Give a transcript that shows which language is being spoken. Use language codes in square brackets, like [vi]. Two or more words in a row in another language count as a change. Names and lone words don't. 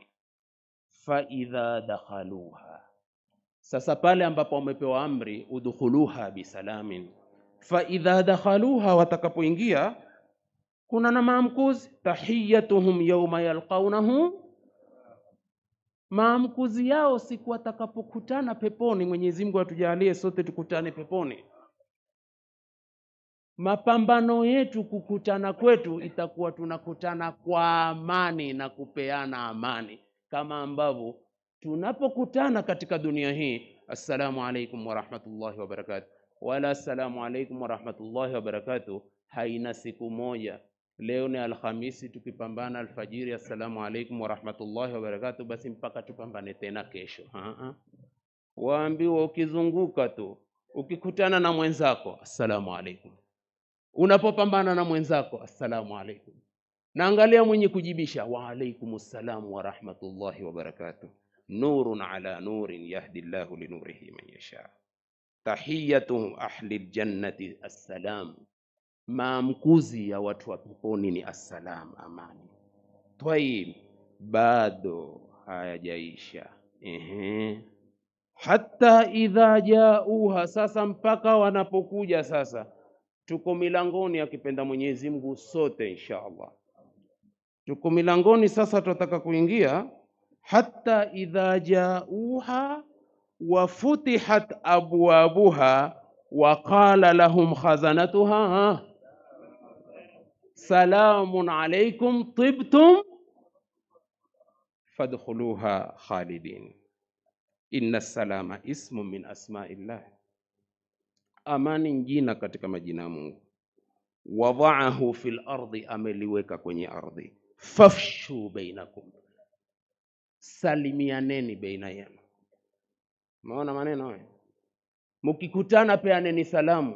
[ar] فإذا دخلوها, [sw] sasa pale ambapo wamepewa amri [ar] ادخلوها بسلام, فإذا دخلوها, [sw] watakapoingia, kuna na maamkuzi, [ar] تحيتهم يوم يلقونه, [sw] maamkuzi yao siku watakapokutana peponi. Mwenyezi Mungu atujalie sote tukutane peponi. Mapambano yetu kukutana kwetu itakuwa tunakutana kwa amani na kupeana amani, kama ambavyo tunapokutana katika dunia hii, [ar] السلام عليكم ورحمة الله وبركاته، ولا السلام عليكم ورحمة الله وبركاته, [sw] haina siku moja. Leo ni Alhamisi, tukipambana alfajiri [ar] السلام عليكم ورحمة الله وبركاته, [sw] basi mpaka tupambane tena kesho. Waambiwa ukizunguka tu, ukikutana na mwenzako [ar] السلام عليكم, [sw] unapopambana na mwenzako [ar] السلام عليكم, [sw] na angalia mwenye kujibisha [ar] وعليكم السلام ورحمة الله وبركاته, نور على نور يهدي الله لنوره من يشاء. تحيتهم أهل الجنة السلام, [sw] maamkuzi ya watu wa peponi ni assalam, amani. Tayib, bado hayajaisha. [ar] حتى إذا جاءوها, [sw] sasa mpaka wanapokuja. Sasa tuko milangoni, akipenda Mwenyezi Mungu sote [ar] إن شاء الله [sw] tuko milangoni sasa, tunataka kuingia. [ar] حتى إذا جاءوها وفتحت أبوابها وقال لهم خزنتها سلام عليكم طبتم فادخلوها خالدين. إن السلام اسم من أسماء الله, [sw] amani jina katika majina ya Mungu. [ar] وضعه في الأرض, [sw] ameliweka kwenye ardhi. [ar] فأفشوه بينكم, [sw] salimianeni baina yenu. Maona maneno haya, mkikutana peaneni salamu.